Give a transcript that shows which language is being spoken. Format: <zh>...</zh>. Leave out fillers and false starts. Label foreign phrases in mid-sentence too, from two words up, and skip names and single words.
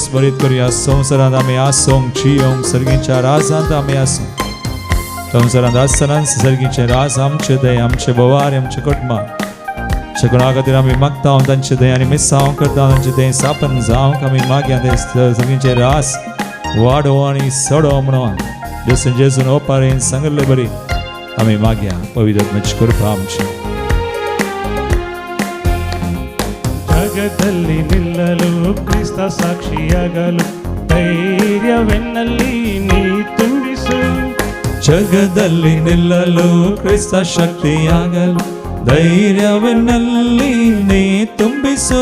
<kok>भरीत करूया संवसारांत आमी आसूंक जियोंक सर्गीच्या राजांत आमी आसूं संवसारांत आसतना सर्गीचे राज आमचे दय आमचे बोवार आमच्या कुटुंबाक कोणा खातीर आमी मागता तांचे दय आनी मिसांव करता तांचे दय सापन जावंक आमी मागया ते सर्गीचे रास वाडो आनी सडो म्हणून देसून जेजून ओपारेन सांगले बरी आमी मागया पवित्र आत्म्याची कृपा आमची</kok> <kn>ಜಗದಲ್ಲಿ ನಿಲ್ಲಲು ಕ್ರಿಸ್ತ ಸಾಕ್ಷಿಯಾಗಲು ಧೈರ್ಯವೆನ್ನಲ್ಲಿ ನೀ ತುಂಬಿಸು ಜಗದಲ್ಲಿ ನಿಲ್ಲಲು ಕ್ರಿಸ್ತ ಶಕ್ತಿಯಾಗಲು ಧೈರ್ಯವೆನ್ನಲ್ಲಿ ನೀ ತುಂಬಿಸು</kn>